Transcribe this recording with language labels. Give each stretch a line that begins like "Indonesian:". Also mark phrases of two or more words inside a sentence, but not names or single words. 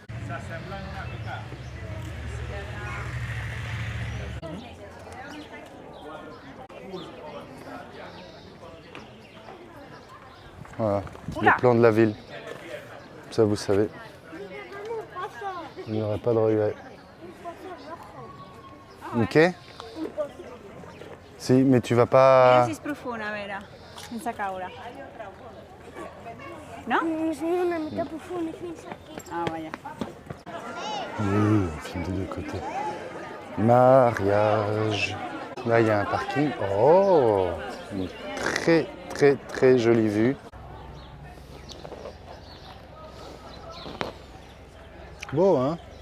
French: Voilà, le plan de la ville. Ça, vous savez. Il n'y aurait pas de regret. Ok? Si, mais tu vas pas...
Spanish: Si es profunda, Vera,
Catalan: sense caure.
Spanish: No? Sí, una mitad profunda y fin aquí. Ah, vaya.
French: Oui, on filme des deux côtés. Mariage. Là, il y a un parking. Oh! Une très, très, très jolie vue. Beau, hein?